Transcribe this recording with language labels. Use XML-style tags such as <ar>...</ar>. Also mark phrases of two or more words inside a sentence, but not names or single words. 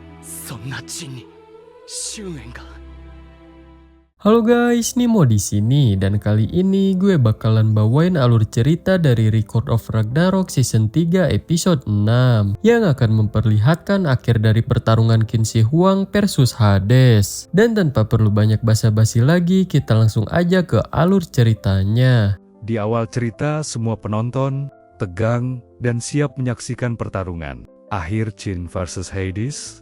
<ja>そんな地に執念が。</ja> <id>Halo guys, Nimo di sini dan kali ini gue bakalan bawain alur cerita dari Record of Ragnarok season 3 episode 6 yang akan memperlihatkan akhir dari pertarungan Qin Shi Huang versus Hades. Dan tanpa perlu banyak basa-basi lagi, kita langsung aja ke alur ceritanya. Di awal cerita, semua penonton tegang dan siap menyaksikan pertarungan akhir Qin versus Hades.</id>